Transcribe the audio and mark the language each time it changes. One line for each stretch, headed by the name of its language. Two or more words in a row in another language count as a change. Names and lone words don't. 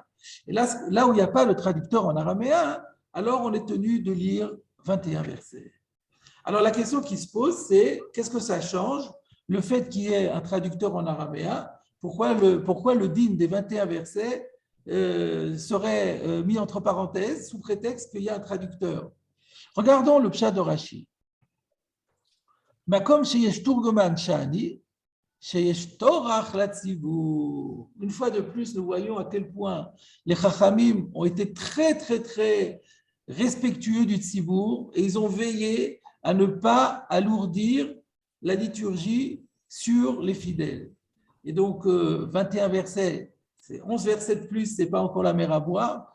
French: Et là où il n'y a pas de traducteur en araméen, alors on est tenu de lire 21 versets. Alors la question qui se pose, c'est qu'est-ce que ça change, le fait qu'il y ait un traducteur en araméen, pourquoi le din des 21 versets serait mis entre parenthèses sous prétexte qu'il y a un traducteur. Regardons le pshat de Rashi.
Hebrew: מקום שיש תורגמן שאני, שיש טורח לציבור.
French: Une fois de plus, nous voyons à quel point les chachamim ont été très, très, très respectueux du tzibur et ils ont veillé à ne pas alourdir la liturgie sur les fidèles. Et donc, 21 versets, c'est 11 versets de plus, ce n'est pas encore la mer à boire.